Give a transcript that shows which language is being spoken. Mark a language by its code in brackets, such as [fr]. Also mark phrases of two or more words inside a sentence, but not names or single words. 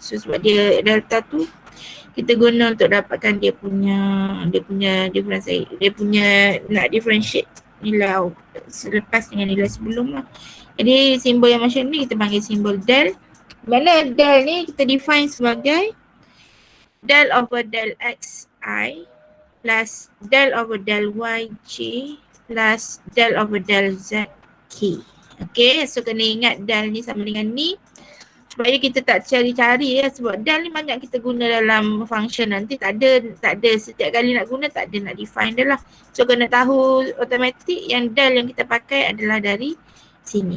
[ms] So sebab dia delta tu kita guna untuk dapatkan dia punya differentiate, dia punya nak differentiate nilai selepas dengan nilai sebelum lah. Jadi simbol yang macam ni kita panggil simbol del. Mana del ni kita define sebagai [en] del over del xi plus del over del yj plus del over del zk. Okay, so [ms] kena ingat del ni sama dengan ni supaya kita tak cari-cari ya, sebab del ni banyak kita guna dalam function, nanti tak ada setiap kali nak guna tak ada nak define dia lah. So kena tahu automatic yang del yang kita pakai adalah dari sini.